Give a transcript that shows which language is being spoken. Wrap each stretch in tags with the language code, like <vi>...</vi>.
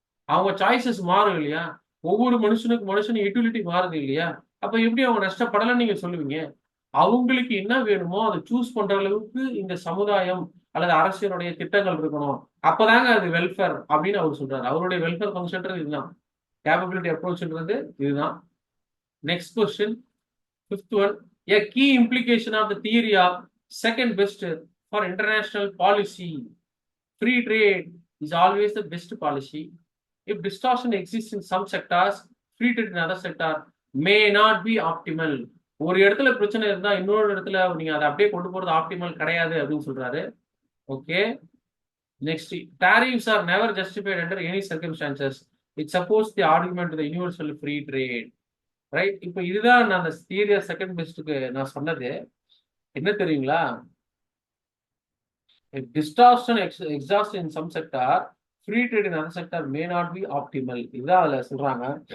<ta>அவங்க சாய்ஸஸ் மாறும் இல்லையா? ஒவ்வொரு மனுஷனுக்கு யூட்டிலிட்டி மாறுது இல்லையா? அப்ப எப்படி அவங்க நஷ்டப்படலன்னு நீங்க சொல்லுவீங்க? அவங்களுக்கு என்ன வேணுமோ அதை சூஸ் பண்ற அளவுக்கு இந்த சமுதாயம் அல்லது அரசியலுடைய திட்டங்கள் இருக்கணும். அப்பதாங்க அது வெல்ஃபேர் அப்படின்னு அவர் சொல்றாரு. அவருடைய வெல்ஃபேர் ஃபங்க்ஷன்றது இதுதான். கேப்பபிலிட்டி அப்ரோச்ன்றது இதுதான்.</ta> <en>Next question, fifth one. A key implication of the theory of second best for international policy. Free trade is always the best policy. If distortion exists in some sectors, free trade in other sector may not be optimal.</en> <ta>ஒரு இடத்துல பிரச்சனை இருந்தா இன்னொரு இடத்துல நீங்க அதை அப்படியே கொண்டு போறது ஆப்டிமல் கிடையாது அப்படின்னு சொல்றாரு.</ta> <en>Okay, next. Tariffs are never justified under any circumstances. It supports the argument to the universal free trade. Right.</en> <ta>இப்போ இதுதான் நான் அந்த தியரி செகண்ட் பெஸ்ட்டுக்கு நான் சொன்னது. என்ன தெரியுங்களா?</ta> <en>Distortion exist in some sector, free trade in other sector may not be optimal.</en> <ta>இதுதான் அதுல சொல்றாங்க.</ta>